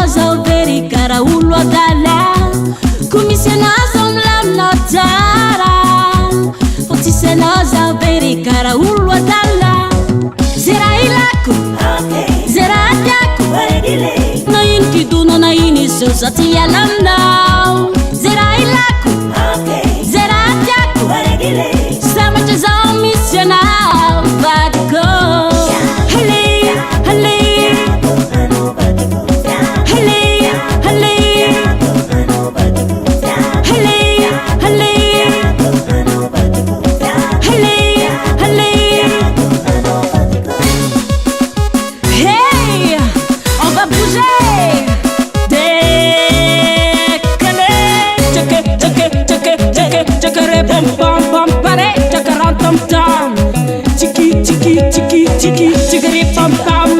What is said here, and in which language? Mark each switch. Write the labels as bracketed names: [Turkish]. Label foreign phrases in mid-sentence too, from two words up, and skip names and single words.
[Malagasy] zao very kara olo adala ko misy anao zao milamina tsara vo tsisy anao zao very kara olo adala ze raha ilako ze raha tiako na ino kidono na ino izo zati alamnao ze raha ilako ze raha tiako sambatra zao misy anao vadiko hale hale hale hale hale hale hale hey [French] on va bouger bam bam pare chakaram tam tam chiki chiki chiki chiki chikari pam pam